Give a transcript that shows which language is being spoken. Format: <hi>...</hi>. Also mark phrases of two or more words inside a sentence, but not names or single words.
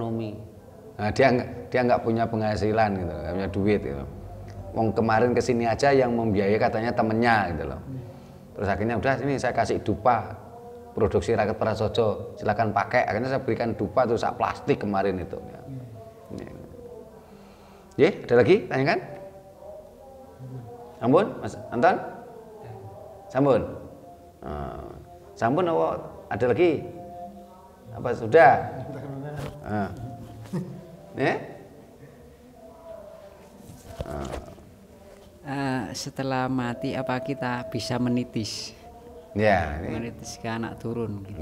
<id>Nah, dia nggak punya penghasilan gitu, nggak punya duit gitu. wong kemarin kesini aja yang membiayai katanya temennya gitu loh. Terus akhirnya udah sini saya kasih dupa produksi Raket Prasojo, silakan pakai. Akhirnya saya berikan dupa tuh sak plastik kemarin itu. Ya, ada lagi tanyakan? Sampun, Mas Anton? Sampun. Sampun ada lagi? Apa sudah? Setelah mati apa kita bisa menitis? Ya, menitis ke anak turun. Gitu.</id>